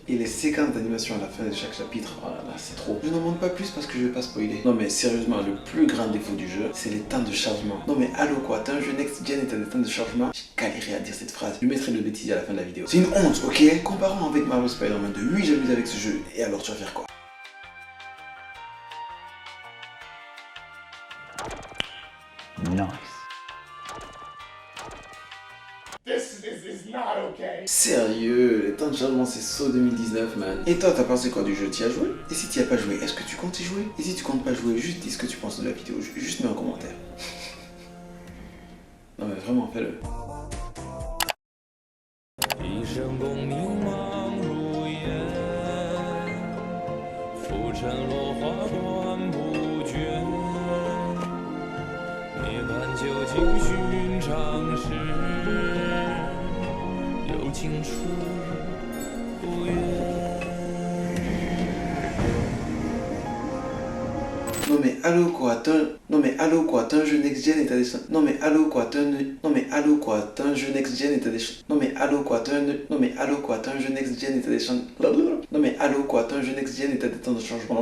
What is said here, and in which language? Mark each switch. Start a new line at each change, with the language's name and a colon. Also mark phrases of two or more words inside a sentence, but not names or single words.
French: Et les séquences d'animation à la fin de chaque chapitre, oh là là, c'est trop. Je n'en demande pas plus parce que je vais pas spoiler. Non mais sérieusement, le plus grand défaut du jeu, c'est les temps de chargement. Non mais allô quoi, t'as un jeu
English: next gen
French: et t'as des temps de chargement? J'ai galéré à dire cette phrase. Je mettrai le bêtisier à la fin de la vidéo. C'est une honte, ok? Comparons avec Marvel Spider-Man 2. Oui, j'amuse avec ce jeu. Et alors tu vas faire quoi? Nice.
English: This is not okay.
French: Sérieux, les temps de chargement c'est saut 2019 man. Et toi t'as pensé quoi du jeu? T'y as joué? Et si t'y as pas joué, est-ce que tu comptes y jouer? Et si tu comptes pas jouer, juste dis ce que tu penses de la vidéo, juste mets un commentaire. Non mais vraiment fais-le.
Chinese: 一生功名忙如烟，浮沉落花断不绝。涅槃究竟寻常事，有情处不远。
French: Non mais allô quoi, t'as un jeu
English: next gen
French: et t'as des... Non mais allô quoi, t'as un jeu
English: next gen
French: et t'as des... Non mais allô quoi, t'as un jeu
English: next gen
French: et t'as des... Non mais allô quoi, t'as un jeu
English: next gen
French: et t'as des temps de changement...